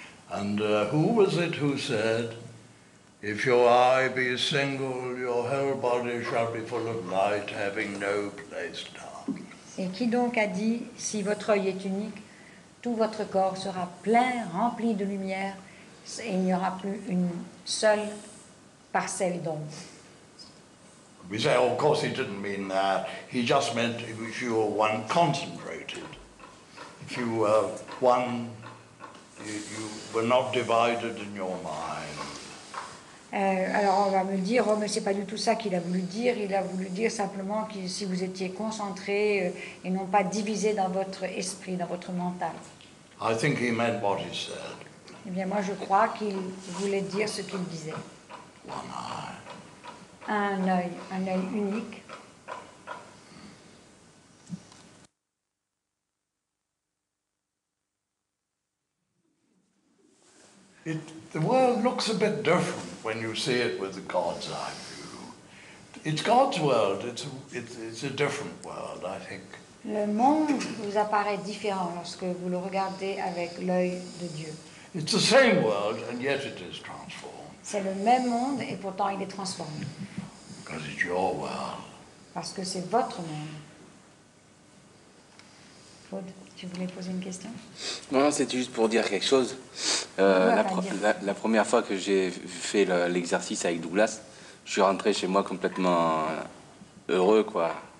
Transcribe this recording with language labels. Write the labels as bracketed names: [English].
[English] And who was it who said, if your eye be single, your whole body shall be full of light, having no place dark. [French] Et qui donc a dit, si votre œil est unique, tout votre corps sera plein, rempli de lumière, et il n'y aura plus une seule parcelle d'ombre. [English] We say, oh, of course he didn't mean that. He just meant if you were one concentrated. If you were one, you were not divided in your mind. [French] Alors on va me dire, oh mais c'est pas du tout ça qu'il a voulu dire, il a voulu dire simplement que si vous étiez concentré et non pas divisé dans votre esprit, dans votre mental. [English] I think he meant what he said. [French] Eh bien moi je crois qu'il voulait dire ce qu'il disait. [English] One eye. [French] Un œil unique. [English] The world looks a bit different when you see it with God's eye view. It's God's world. It's a different world, I think. [French] Le monde vous apparaît différent lorsque vous le regardez avec l'œil de Dieu. [English] It's the same world, and yet it is transformed. [French] C'est le même monde et pourtant il est transformé. [English] Because it's your world. [French] Parce que c'est votre monde. Claude, tu voulais poser une question? Non, c'était juste pour dire quelque chose. La première fois que j'ai fait l'exercice avec Douglas, je suis rentré chez moi complètement heureux, quoi.